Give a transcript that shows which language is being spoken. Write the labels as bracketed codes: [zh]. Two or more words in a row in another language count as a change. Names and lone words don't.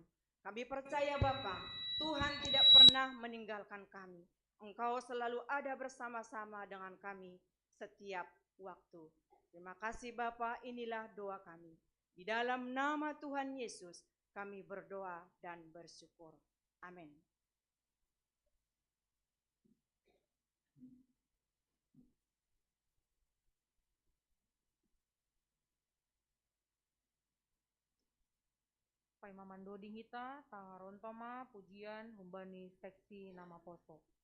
[id] Kami percaya Bapa, Tuhan tidak pernah meninggalkan kami. Engkau selalu ada bersama-sama dengan kami setiap waktu. Terima kasih Bapa, inilah doa kami. Di dalam nama Tuhan Yesus kami berdoa dan bersyukur. Amin. [bts] Pai mamandoding hita, taharontoma, pujian, humbani seksi nama poso.